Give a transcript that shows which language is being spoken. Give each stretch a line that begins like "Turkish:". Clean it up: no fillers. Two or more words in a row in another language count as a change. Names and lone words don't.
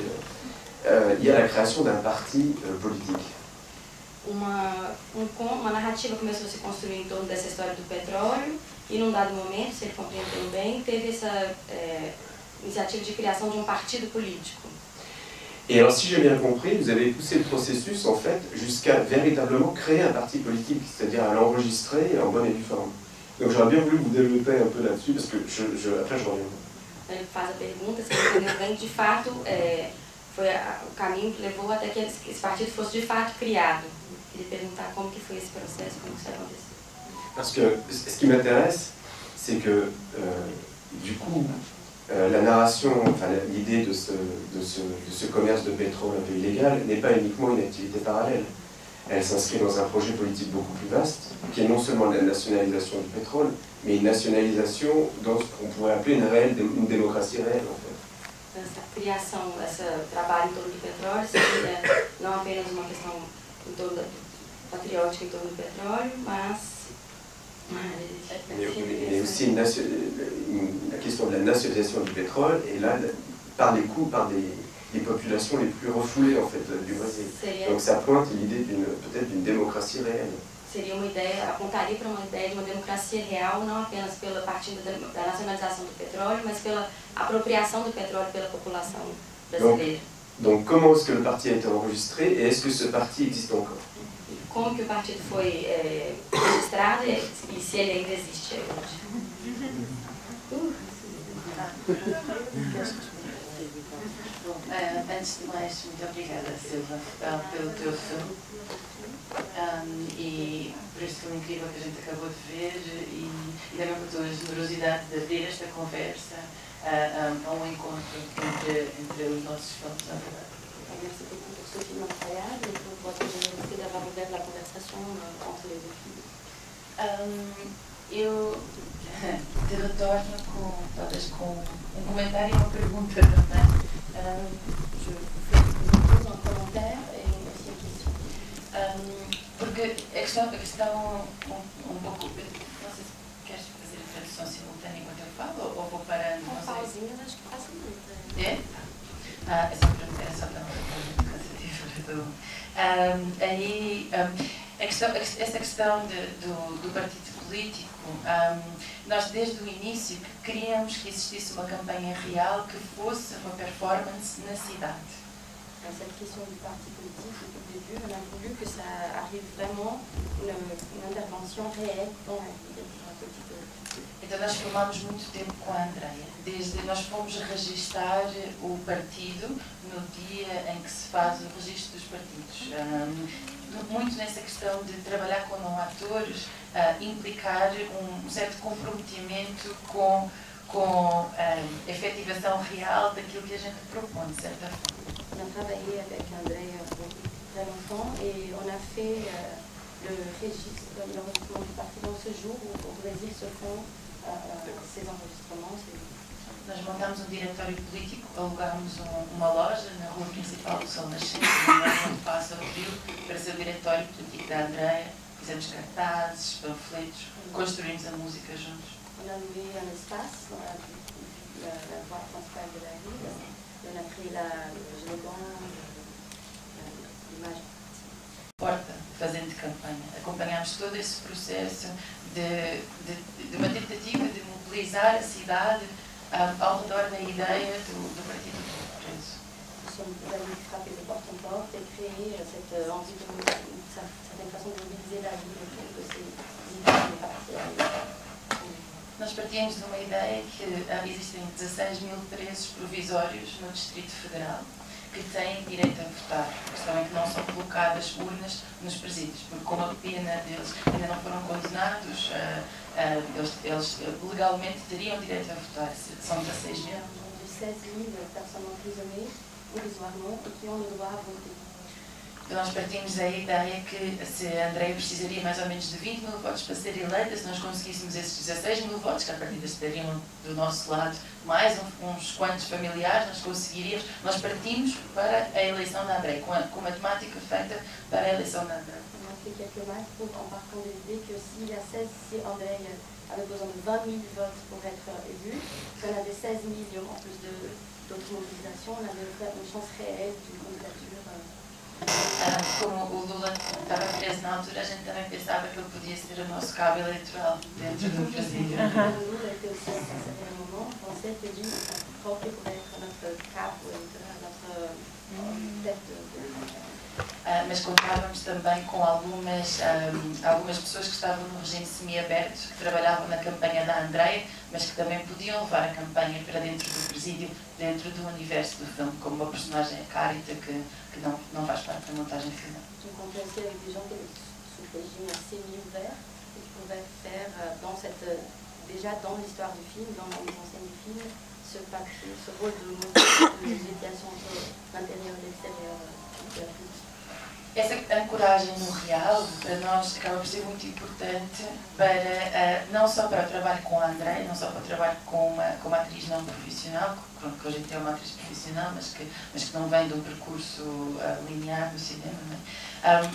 French: Il y a la création d'un parti politique.
Portuguese: Uma narrativa começou a se construir em torno dessa história do petróleo e, num dado momento, se ele compreendeu bem, teve essa initiative de criação de partido político.
French: Et alors, si j'ai bien compris, vous avez poussé le processus, en fait, jusqu'à véritablement créer un parti politique, c'est-à-dire à l'enregistrer en bonne et due forme. Donc j'aurais bien voulu vous développer un peu là-dessus, parce que après je reviens.
Portuguese: Ele faz a pergunta, se ele entendeu bem, de fato, foi o caminho que levou até que esse partido fosse de fato criado. Eu queria perguntar como que foi esse processo, como isso aconteceu.
French: Parce que ce qui m'intéresse, c'est que, du coup, la narration, enfin, l'idée de ce commerce de pétrole un peu illégal n'est pas uniquement une activité parallèle. Elle s'inscrit dans un projet politique beaucoup plus vaste, qui est non seulement la nationalisation du pétrole, mais une nationalisation dans ce qu'on pourrait appeler une démocratie réelle, en fait.
Portuguese: Essa criação, esse trabalho em torno do petróleo seria não apenas uma questão patriótica em torno do petróleo, mas
French: mais aussi la question de la nationalisation du pétrole, et là, par les coûts, par les populations les plus refoulées en fait, du Brésil. Donc ça pointe l'idée peut-être d'une démocratie réelle.
Portuguese: Seria uma ideia, apontaria para uma ideia de uma democracia real, não apenas pela partindo da nacionalização do petróleo, mas pela apropriação do petróleo pela população brasileira.
French: Donc comment est-ce que le parti a été enregistré et est-ce que ce parti existe encore?
Portuguese: Como que o partido foi registrado e se ele ainda existe hoje? Antes de mais, muito obrigada, Silva, pelo teu filme e por este filme incrível que a gente acabou de ver e também por tua generosidade de abrir esta conversa a um encontro entre os nossos filmes, na verdade.
French: Merci beaucoup pour ce film incroyable et pour votre générosité d'avoir ouvert la conversation entre les deux films.
Portuguese: Eu te retorno talvez com um comentário e uma pergunta também.
French: Je pose un commentaire et aussi une question.
Portuguese: Porque a questão um pouco. Não sei se queres fazer a tradução simultânea enquanto eu falo ou vou parando? Com pausinhas, acho que faço muito. É? É só para não ficar cansativo. Essa questão do partido político, nós desde o início queríamos que existisse uma campanha real que fosse uma performance na cidade.
French: Cette question du parti politique, depuis le début, on a voulu que ça arrive vraiment une intervention réelle dans la vie politique.
Portuguese: Então nós filmámos muito tempo com a Andreia. Nós fomos registar o partido no dia em que se faz o registro dos partidos. Muito nessa questão de trabalhar com não atores, implicar um certo comprometimento com a efetivação real daquilo que a gente propõe, de certa forma.
French: On a travaillé avec Andreia très longtemps et on a fait le registre, l'enregistrement du parti dans ce jour où au Brésil se font ces enregistrements.
Portuguese: Nós montámos um diretório político, alugámos uma loja na rua principal do Sol Nascente, onde passa o rio, para ser o diretório político da Andreia. Fizemos cartazes, panfletos, construímos a música juntos.
French: On a loué un espace dans la voie principale de la ville. On a créé le slogan, l'image.
Portuguese: Porta, fazendo campanha. Acompanhámos todo esse processo de uma tentativa de mobilizar a cidade ao redor da ideia do Partido Preso.
French: Nous sommes allés frapper de porte en porte et créer cette envie d'une certaine façon de mobiliser la ville autour de ces idées du parti.
Portuguese: Nós partimos de uma ideia que existem 16.000 presos provisórios no Distrito Federal que têm direito a votar. A questão é que não são colocadas urnas nos presídios, porque como a pena deles ainda não foram condenados, eles legalmente teriam direito a votar. São 16.000. 16.000 personnes emprisonnées provisoirement et qui ont le droit à voter. Nós partimos da ideia que se a Andreia precisaria mais ou menos de 20.000 votos para ser eleita, se nós conseguíssemos esses 16.000 votos, que a partir estariam do nosso lado mais uns quantos familiares, nós conseguiríamos. Nós partimos para a eleição da Andreia, com a matemática feita para a eleição da Andreia.
French: On a fait quelques maths en partant de l'idée que si Andreia avait besoin de 20.000 votes pour être élu, si on avait 16.000 en plus d'autres mobilisations, on avait une chance réelle d'une candidature.
Portuguese: Como o Lula estava preso na altura, a gente também pensava que ele podia ser o nosso cabo eleitoral dentro do Brasil.
French: O Lula était aussi à un certain moment, pensait que lui, portait pour être notre
Portuguese: cabo eleitoral,
French: notre tête.
Portuguese: Mas contávamos também com algumas pessoas que estavam no regime semiaberto, que trabalhavam na campanha da Andreia, mas que também podiam levar a campanha para dentro do presídio, dentro do universo do filme, como uma personagem, a Carita, que não faz parte da montagem final.
French: Donc on peut aussi avec des gens sous le régime semi-ouvert, et qui pouvaient faire déjà dans l'histoire du film, dans la mise en scène du film, ce rôle de médiation entre l'intérieur et l'extérieur de la vie.
Portuguese: Essa ancoragem no real, para nós, acaba por ser muito importante, para, não só para o trabalho com a Andreia, não só para o trabalho com uma atriz não profissional, pronto, que hoje em dia é uma atriz profissional, mas que não vem de um percurso linear do cinema, não é?